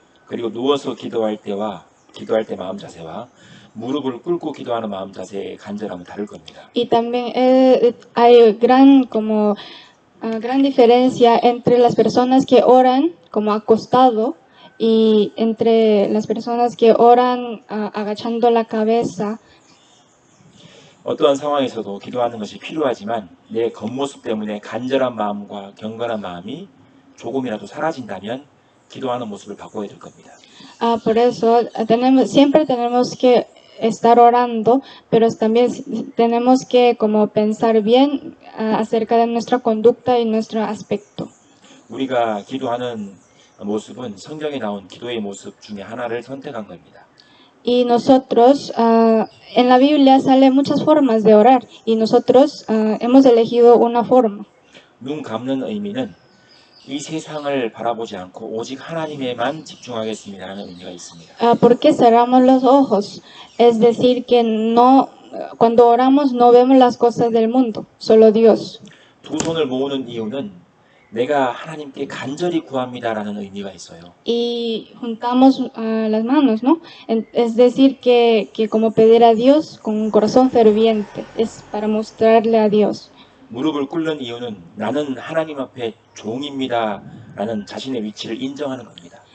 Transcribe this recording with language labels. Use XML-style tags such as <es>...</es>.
<ko>그리고 누워서 기도할 때와 기도할 때 마음 자세와 무릎을 꿇고 기도하는 마음 자세의 간절함은 다를 겁니다.</ko> <es>Y también hay gran diferencia entre las personas que oran como acostado y entre las personas que oran agachando la cabeza.</es> <ko>어떠한 상황에서도 기도하는 것이 필요하지만 내 겉모습 때문에 간절한 마음과 경건한 마음이 조금이라도 사라진다면 기도하는 모습을 바꿔야 될 겁니다.</ko> <es>Por eso siempre tenemos que estar orando, pero también tenemos que como pensar bien acerca de nuestra conducta y nuestro aspecto.</es> <ko>우리가 기도하는 모습은 성경에 나온 기도의 모습 중에 하나를 선택한 겁니다.</ko> <es>Y nosotros, en la Biblia salen muchas formas de orar y nosotros hemos elegido una forma.</es> <ko>눈 감는 의미는 이 세상을 바라보지 않고 오직 하나님에만 집중하겠습니다라는 의미가 있습니다.</ko> <es>Porque cerramos los ojos, es decir, que cuando oramos no vemos las cosas del mundo, solo Dios.</es> <ko>두 손을 모으는 이유는 내가 하나님께 간절히 구합니다라는 의미가 있어요.</ko> <es>Y juntamos las manos, ¿no? Es decir, que como pedir a Dios con un corazón ferviente, es para mostrarle a Dios.</es> <ko>무릎을 꿇는 이유는 나는 하나님 앞에 종입니다라는 자신의 위치를 인정하는 겁니다.</ko>